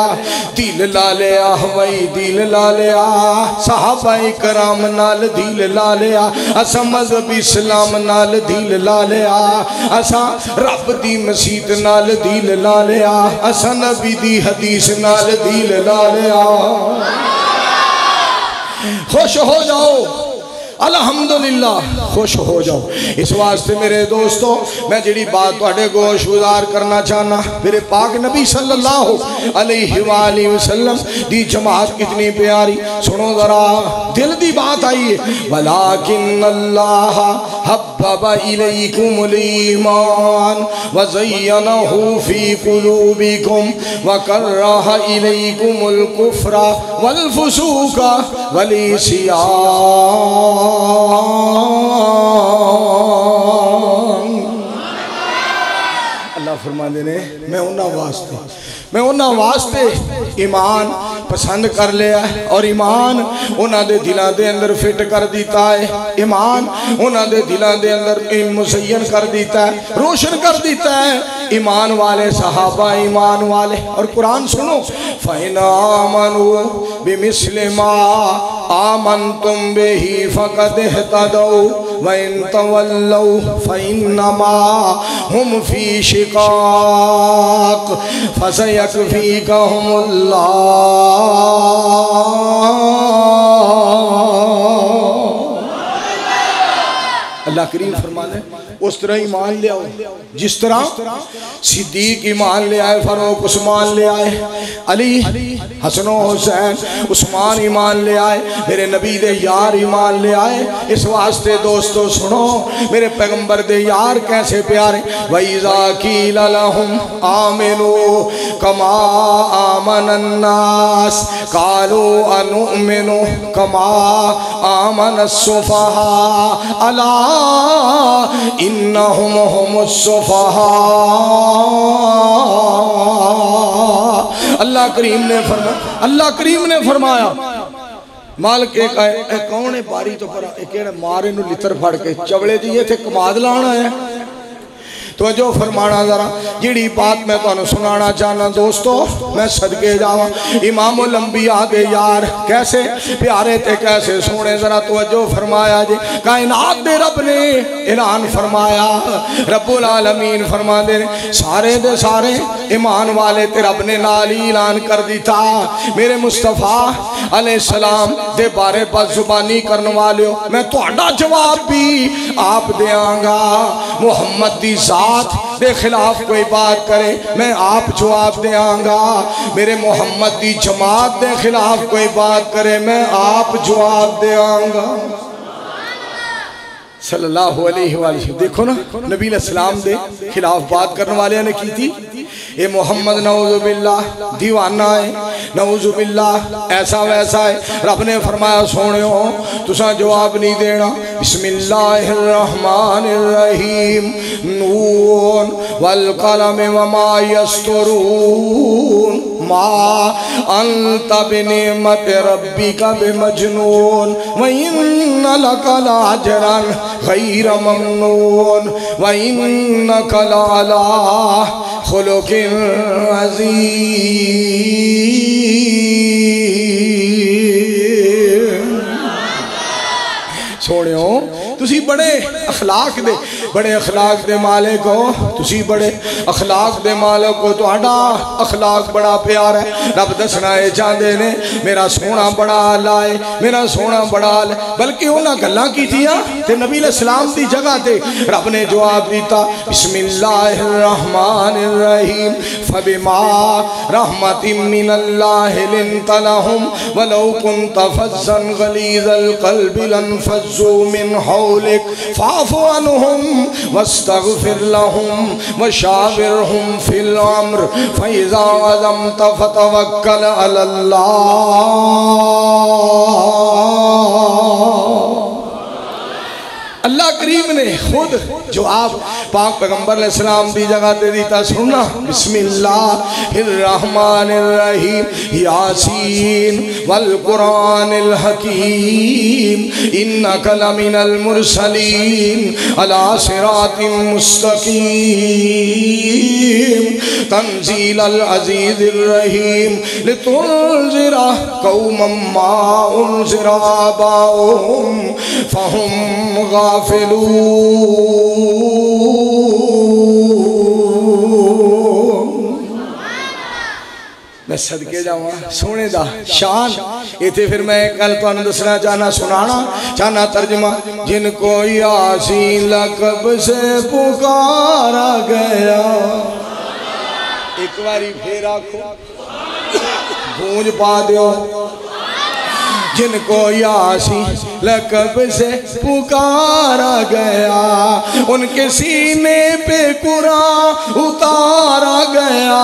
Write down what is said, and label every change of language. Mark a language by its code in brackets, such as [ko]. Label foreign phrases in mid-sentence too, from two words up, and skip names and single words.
[pa] دل لا لیا ہوائی دل لا لیا، صحابہ کرام نال دل لا لیا. اساں مذہب اسلام نال دل لا لیا، اساں رب دی مسیت نال دل لا لیا. اساں نبی دی حدیث نال دل لا لیا. خوش ہو جاؤ الحمدللہ، خوش ہو جاؤ. اس واسطے میرے دوستاں میں جہڑی بات تہاڈے گوش گزار کرنا چاہنا، میرے پاک نبی [ar] صلى الله عليه وسلم [pa] دی جماعت کنی پیاری، سنو ذرا دل دی بات آئی ہے. [ar] ولكن الله حبب إليكم الإيمان وزينه في قلوبكم وكره إليكم الكفر والفسوق والعصيان. [pa] اللہ فرماتے نیں میں اوہناں واسطے ایمان پسند کر لیا اور ایمان اوہناں دے دلاں دے اندر فٹ کر دتا ہے. ایمان اوہناں دے دلاں دے اندر مزین کر دتا ہے، روشن کر دتا ہے. ایمان والے صحابہ ایمان والے. اور قرآن سنو, [ar] فإن آمنوا بمثل ما آمنتم به فقد اهتدوا وإن تولوا فإنما هم في شقاق فسيكفيكهم الله. [pa] اللہ کریم فرماتے اس طرح ایمان لے آؤ جس طرح صدیق ایمان لے آئے، فاروق عثمان لے آئے، علی حسن حسین عثمان ایمان لے آئے، میرے نبی دے یار ایمان لے آئے. اس واسطے دوستو سنو میرے پیغمبر دے یار کیسے پیارے. [ar] وإذا قيل لهم آمنوا كما آمن الناس قالوا أنؤمن كما آمن السفهاء ألا إنهم هم السفهاء. [pa] اللہ کریم نے فرمایا مالک کون ہے باری تو پر مارے نوں لتر پھڑ کے چولے جی ایتھے کماد لانا ہے. تو جو فرمانا ذرا جہڑی بات میں تہانوں سنانا چاہنا دوستو، میں صدقے جاواں [ar] إمام الأنبياء [pa] دے یار کیسے پیارے تے کیسے سوہنے. ذرا توجہ فرمایا جی، کائنات دے رب نے اعلان فرمایا, [ar] رب العالمين [pa] فرماتے نیں سارے دے سارے ایمان والے تے رب نے نال ہی اعلان کر دتا میرے مصطفی علیہ السلام دے بارے بدزبانی کرنے والے ہو میں تہاڈا جواب بھی آپ دیں گا. محمد دی ذات کے خلاف کوئی بات کرے میں آپ جواب دیں گا. میرے محمد کی جماعت کے خلاف کوئی بات کرے میں آپ جواب دیں گا. [ar] صلى الله عليه وسلم. [pa] دیکھو نا نبی علیہ السلام دے خلاف بات کرنے والے نے کی تھی. یہ محمد نعوذباللہ دیوانہ ہے، نعوذباللہ ایسا ویسا ہے. رب نے فرمایا سوہنیو تساں جواب نہیں دینا. [ar] بسم الله الرحمن الرحيم ن والقلم وما يسطرون ما أنت بنعمة ربك بمجنون وإن لك لأجرا غير ممنون وإنك لعلى خلق عظيم. [pa] سوہنیو تسی بڑے اخلاق دے مالک ہو، تسی بڑے اخلاق دے مالک ہو، تہاڈا اخلاق بڑا پیارا ہے. رب دسنا یہ چاہتے نیں میرا سوہنا بڑا اعلیٰ ہے، میرا سوہنا بڑا اعلیٰ ہے. بلکہ اوہناں گلاں کیتیاں تے نبی علیہ السلام دی جگہ تے رب نے جواب دتا [ar] بسم الله الرحمن الرحيم فبما رحمة من الله لنت لهم ولو كنت فظا غليظ القلب لانفضوا من حولك فاعف عنهم واستغفر لهم وشاورهم في الأمر فإذا عزمت فتوكل على الله. [pa] اللہ کریم نے خود جواب پاک پیغمبر علیہ السلام دی جگہ دے دتا. [ar] سننا بسم الله الرحمن الرحيم يس والقرآن الحكيم إنك لمن المرسلين على صراط مستقيم تنزيل العزيز الرحيم لتنذر قوما ما أنذر آباؤهم فهم [pa] میں صدقے جاواں سوہنے دا شان ایتھے. پھر میں کل تہانوں دسنا چاہنا سنانا چاہنا ترجمہ. [ur] جن کو یاسین لقب سے پکارا گیا, [pa] اک باری پھر آکھو گونج پا دو. [ur] جن کو یاسین لقب سے پکارا گیا ان کے سینے پہ قرآن اتارا گیا.